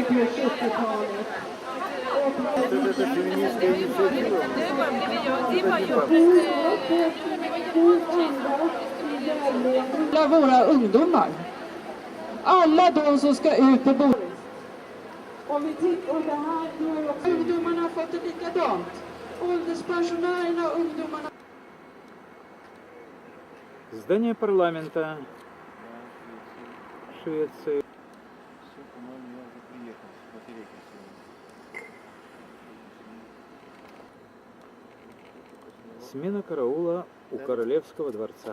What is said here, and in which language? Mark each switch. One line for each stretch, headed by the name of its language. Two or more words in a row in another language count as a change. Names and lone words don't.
Swedish: Alla våra ungdomar. Alla de som ska ut på bordet. Om vi tittar, och det här gör också ungdomarna har fått det likadant. Ålderspensionärerna och ungdomarna.
Russian: Здание парламента Швеции. Все, по-моему, я уже приехал. Смена караула у Королевского дворца.